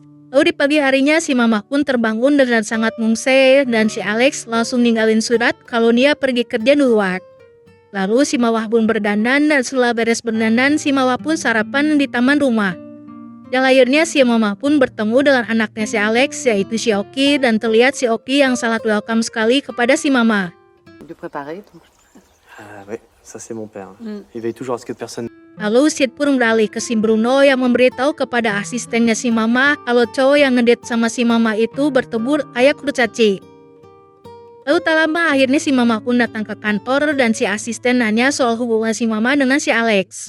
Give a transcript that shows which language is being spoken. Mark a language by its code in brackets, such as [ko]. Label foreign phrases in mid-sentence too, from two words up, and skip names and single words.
[id] Lalu di pagi harinya si Mama pun terbangun dengan sangat mungse dan si Alex langsung ninggalin surat kalau dia pergi kerja di luar. Lalu si Mama pun berdandan dan setelah beres berdandan si Mama pun sarapan di taman rumah. Dan akhirnya si Mama pun bertemu dengan anaknya si Alex yaitu si Oki dan terlihat si Oki yang sangat welcome sekali kepada si Mama. [fr] De préparer. Ah ouais, ça c'est mon père. Il veille toujours à ce que personne... [id] Lalu Sid pun beralih ke si Bruno yang memberitahu kepada asistennya si Mama kalau cowok yang ngedate sama si Mama itu bertemu ayah kurcaci. Lalu tak lama akhirnya si Mama pun datang ke kantor dan si asisten nanya soal hubungan si Mama dengan si Alex.